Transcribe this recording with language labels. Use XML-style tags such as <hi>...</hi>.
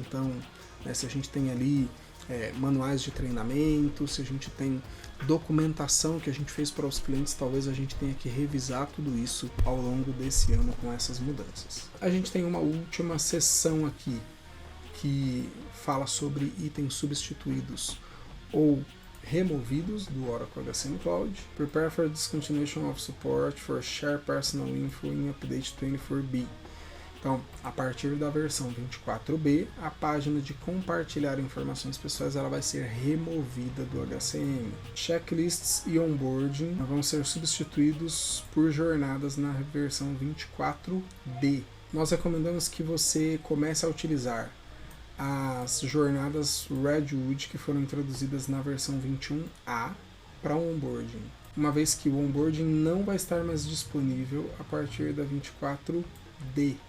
<pt>Então, se a gente tem ali manuais de treinamento, se a gente tem documentação que a gente fez para os clientes, talvez a gente tenha que revisar tudo isso ao longo desse ano com essas mudanças. A gente tem uma última seção aqui que fala sobre itens substituídos ou removidos do Oracle HCM Cloud.</pt> <en>Prepare for discontinuation of support for share personal info in update 24B.</en> <pt>Então, a partir da versão 24B, a página de compartilhar informações pessoais ela vai ser removida do HCM. Checklists e onboarding vão ser substituídos por jornadas na versão 24B. Nós recomendamos que você comece a utilizar as jornadas Redwood que foram introduzidas na versão 21A para o onboarding, uma vez que o onboarding não vai estar mais disponível a partir da 24D.</pt>